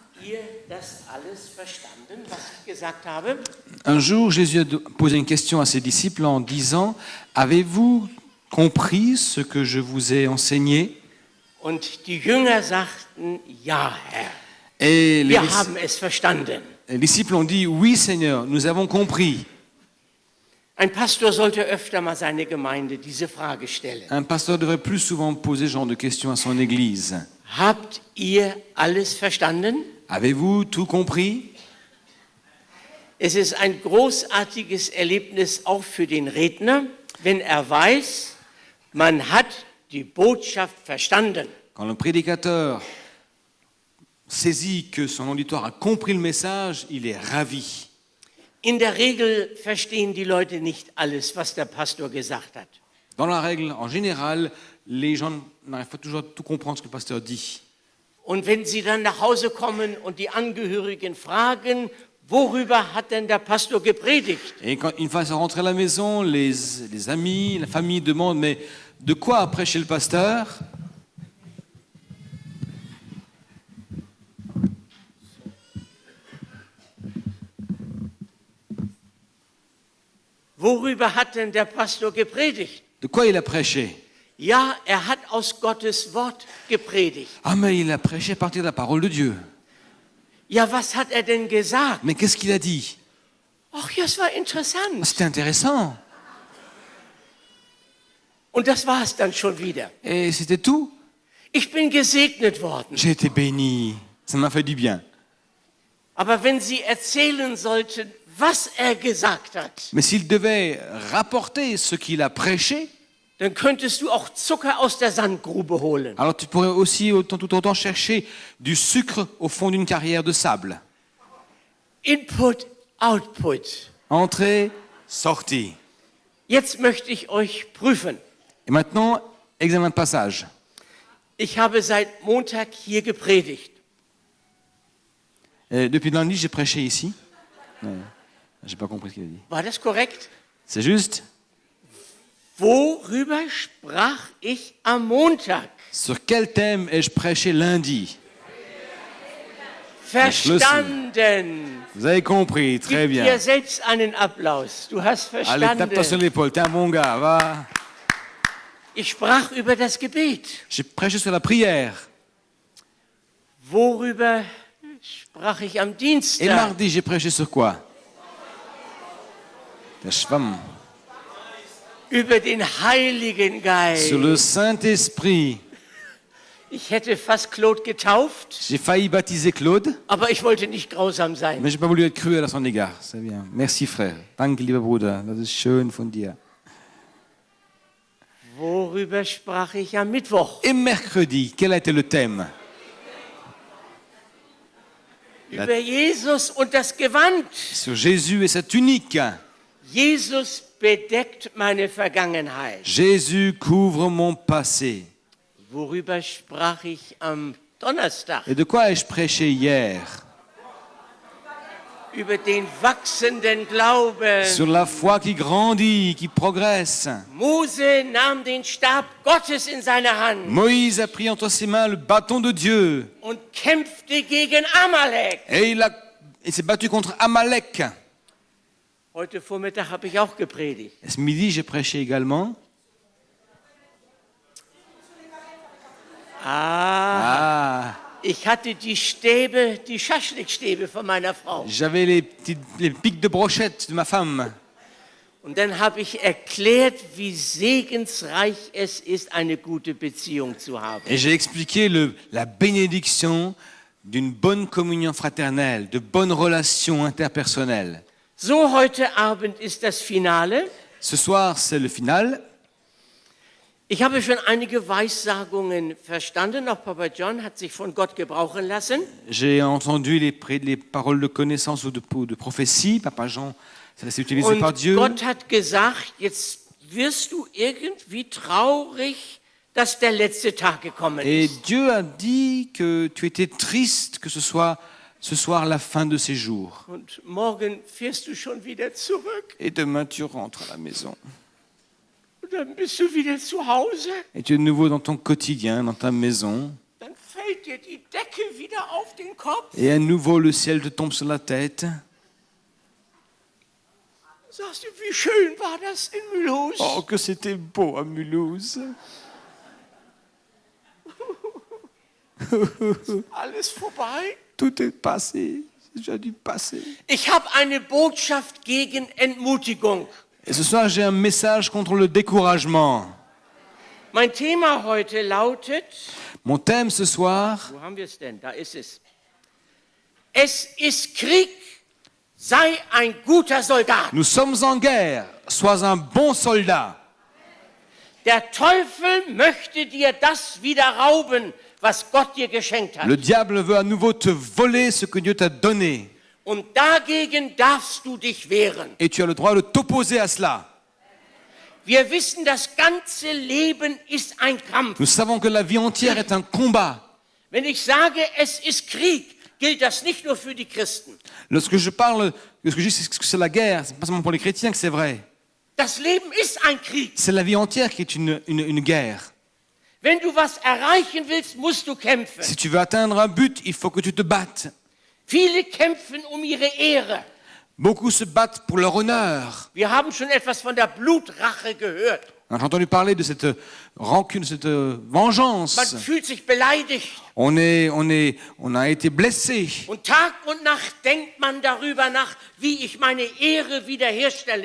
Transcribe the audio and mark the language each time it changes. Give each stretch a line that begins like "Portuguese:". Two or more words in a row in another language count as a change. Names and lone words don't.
German: ihr das alles verstanden, was ich gesagt habe?
French: Un jour, Jésus a posé une question à ses disciples en disant « Avez-vous compris ce que je vous ai enseigné ?»
German: Und die Jünger sagten, ja, Herr,
French: Et
German: wir haben es verstanden.
French: les disciples ont dit « Oui, Seigneur, nous avons compris. »
German: Ein Pastor sollte öfter mal seine Gemeinde diese Frage stellen.
French: Un pasteur devrait plus souvent poser ce genre de questions à son église.
German: Habt ihr alles verstanden?
French: Avez-vous tout compris?
German: Es ist ein großartiges Erlebnis auch für den Redner, wenn er weiß, man hat die Botschaft verstanden.
French: Quand le prédicateur saisit que son auditoire a compris le message, il est ravi.
German: In der Regel verstehen die Leute nicht alles, was der Pastor gesagt hat.
French: Dans la règle, en général, les gens n'arrivent pas toujours à tout comprendre ce que le pasteur dit.
German: Und wenn sie dann nach Hause kommen und die Angehörigen fragen, worüber hat denn der Pastor gepredigt?
French: Et quand une fois qu'ils sont rentrés à la maison, les amis, la famille demandent « Mais de quoi a prêché le pasteur ?»
German: Worüber hat denn der Pastor gepredigt?
French: De quoi il a prêché?
German: Ja, er hat aus Gottes Wort gepredigt.
French: Ah, mais il a prêché à partir de la parole de Dieu.
German: Ja, was hat er denn gesagt?
French: Mais qu'est-ce qu'il a dit?
German: Ach ja, es war interessant.
French: C'était intéressant.
German: Und das war es dann schon wieder.
French: Et c'était tout.
German: Ich bin gesegnet worden.
French: J'ai été béni. Ça m'a fait du bien.
German: Aber wenn Sie erzählen sollten, was er gesagt hat,
French: Mais s'il devait rapporter ce qu'il a prêché,
German: dann könntest du auch Zucker aus der Sandgrube holen.
French: alors tu pourrais aussi tout autant chercher du sucre au fond d'une carrière de sable.
German: Input, Output.
French: Entrée, sortie.
German: Jetzt möchte ich euch prüfen.
French: Et maintenant, examen de passage.
German: Ich habe seit Montag hier gepredigt.
French: Depuis lundi, j'ai prêché ici. J'ai pas compris ce qu'il a dit.
German: War das korrekt?
French: C'est juste.
German: Worüber sprach ich am Montag?
French: Sur quel thème ai-je prêché lundi?
German: Verstanden.
French: Vous avez compris, très
German: Gib dir
French: bien.
German: selbst einen Applaus. Du hast
French: Allez, tape-toi sur
German: verstanden.
French: l'épaule, t'es un bon gars, va.
German: Ich sprach über das Gebet.
French: J'ai prêché sur la prière.
German: Worüber sprach ich am
French: Et
German: Dienstag?
French: mardi, j'ai prêché sur quoi?
German: Der Schwamm. Über den Heiligen Geist.
French: Sur le Saint-Esprit.
German: Ich hätte fast Claude getauft,
French: J'ai failli baptiser Claude,
German: aber ich wollte nicht grausam sein.
French: mais j'ai pas voulu être cruel à son égard. C'est bien. Merci, frère.
German: Danke, lieber Bruder. Das ist schön von dir. Worüber sprach ich am Mittwoch?
French: Et mercredi, quel a été le thème?
German: Über Jesus und das Gewand.
French: Sur Jésus et sa tunique.
German: Jesus bedeckt meine Vergangenheit.
French: Jésus couvre mon passé.
German: Worüber sprach ich am Donnerstag?
French: Et de quoi ai-je prêché hier?
German: Über den wachsenden Glauben.
French: Sur la foi qui grandit, qui progresse.
German: Mose nahm den Stab Gottes in seine Hand
French: Moïse a pris entre ses mains le bâton de Dieu.
German: und kämpfte gegen Amalek.
French: Et il s'est battu contre Amalek.
German: Heute Vormittag habe ich auch gepredigt.
French: Et ce midi, j'ai prêché également.
German: Ich hatte die Stäbe, die Schaschlikstäbe von meiner Frau.
French: J'avais les pics de brochette de ma femme.
German: Und dann habe ich erklärt, wie segensreich es ist, eine gute Beziehung zu haben.
French: Et j'ai expliqué la bénédiction d'une bonne communion fraternelle, de bonnes relations interpersonnelles.
German: So, heute Abend ist das Finale.
French: Ce soir, c'est le final.
German: Ich habe schon einige Weissagungen verstanden. Auch Papa John hat sich von Gott gebrauchen lassen.
French: J'ai entendu les paroles de connaissance ou de prophétie. Papa Jean, ça s'est utilisé par
German: Und
French: Dieu.
German: Gott hat gesagt, jetzt wirst du irgendwie traurig, dass der letzte Tag gekommen
French: Et
German: ist.
French: Dieu a dit que tu étais triste que ce soit ce soir la fin de ces jours.
German: Und morgen fährst du schon wieder zurück.
French: Et demain, tu rentres à la maison.
German: Und dann bist du wieder zu Hause.
French: Et tu es de nouveau dans ton quotidien, dans ta maison.
German: Dann fällt fällt dir die Decke wieder auf den Kopf.
French: Et à nouveau, le ciel te tombe sur la tête.
German: Sagst du, wie schön war das in Mulhouse?
French: Oh, que c'était beau à Mulhouse.
German: Alles vorbei.
French: Tout est passé. C'est déjà du passé.
German: Ich habe eine Botschaft gegen Entmutigung.
French: Et ce soir, j'ai un message contre le découragement.
German: Mein Thema heute lautet,
French: Mon thème ce soir,
German: wo haben wir es denn? Da ist es. Es ist Krieg, sei ein guter Soldat.
French: nous sommes en guerre. Sois un bon soldat.
German: Der Teufel möchte dir das wieder rauben, was Gott dir geschenkt hat.
French: Le diable veut à nouveau te voler ce que Dieu t'a donné.
German: Und dagegen darfst du dich wehren.
French: Et tu as le droit de t'opposer à cela.
German: Wir wissen, das ganze Leben ist ein Kampf.
French: Nous savons que la vie entière est un combat.
German: Wenn ich sage, es ist Krieg, gilt das nicht nur für die Christen.
French: Lorsque je parle, lorsque je dis que c'est la guerre, c'est pas seulement pour les chrétiens que c'est vrai.
German: Das Leben ist ein Krieg.
French: C'est la vie entière qui est une guerre.
German: Wenn du was erreichen willst, musst du kämpfen.
French: Si tu veux atteindre un but, il faut que tu te battes.
German: Viele kämpfen um ihre Ehre.
French: Beaucoup se battent pour leur honneur.
German: Wir haben schon etwas von der Blutrache gehört.
French: J'ai entendu parler de cette rancune, de cette vengeance.
German: Man fühlt sich beleidigt.
French: On a été blessé.
German: Und Tag und Nacht denkt man darüber nach, wie ich meine Ehre wiederherstellen